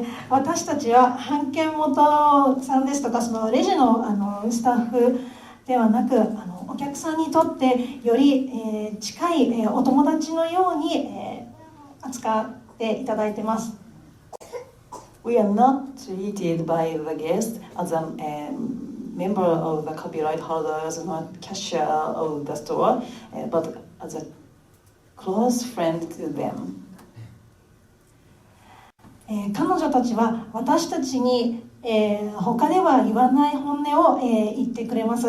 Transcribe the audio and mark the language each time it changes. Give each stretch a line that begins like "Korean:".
Japanese: 私たちは版権元さんですとかそのレジの、スタッフではなくお客さんにとってより、近い、お友達のように、扱っていただいてます。
English: We are not treated by the guest as a member of the copyright holders, not cashier of the store, but as a close friend to them.
Japanese: 彼女たちは私たちに、他では言わない本音を、言ってくれます。